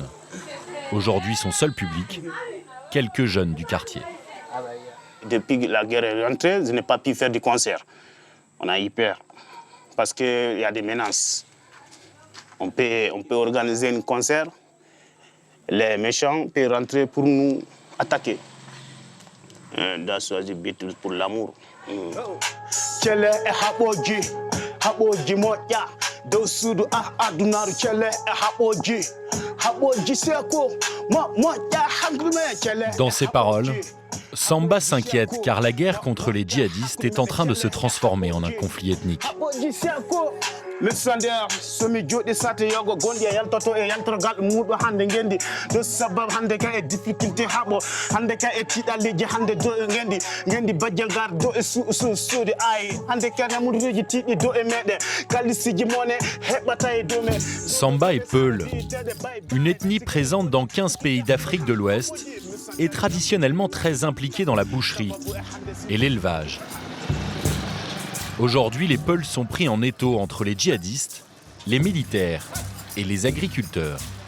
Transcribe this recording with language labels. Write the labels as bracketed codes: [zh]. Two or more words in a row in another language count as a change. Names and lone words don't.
[fr] Aujourd'hui, son seul public, quelques jeunes du quartier. Depuis que la guerre est rentrée, je n'ai pas pu faire de concert. On a eu peur, parce qu'il y a des menaces. On peut organiser un concert, les méchants peuvent rentrer pour nous attaquer. [en] That's why the [fr] pour l'amour. [ff] Chele e haɓoji moƴƴa dow suudu adunaru chele e haɓoji seko moƴƴa hankrume chele. [fr] Dans ses paroles, Samba s'inquiète car la guerre contre les djihadistes est en train de se transformer en un conflit ethnique. [ff] Misander somi joɗi sate yogo gonɗi e yaltoto e yaltorgal muɗo hande gendi do sabab hande ka e difficulté haɓo hande ka e tiɗalleji hande do e gendi bajjangar do e suude ay hande ka namuduji tiɗi do e meɗen kalisiji mone heɓata e dow men. [fr] Samba est Peul, une ethnie présente dans 15 pays d'Afrique de l'Ouest et traditionnellement très impliquée dans la boucherie et l'élevage. Aujourd'hui, les Peuls sont pris en étau entre les djihadistes, les militaires et les agriculteurs.